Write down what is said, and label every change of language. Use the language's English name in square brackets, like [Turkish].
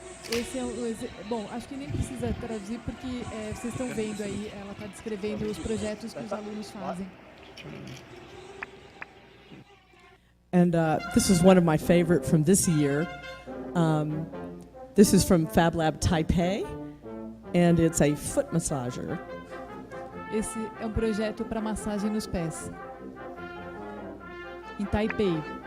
[Portuguese] Esse é bom, acho que nem precisa traduzir porque vocês estão vendo aí, ela está descrevendo os projetos que os alunos fazem. [English] And this is one of my favorite from this year. This is from Fab Lab Taipei, and it's a foot massager. [Portuguese] Esse é projeto para massagem nos pés, em Taipei.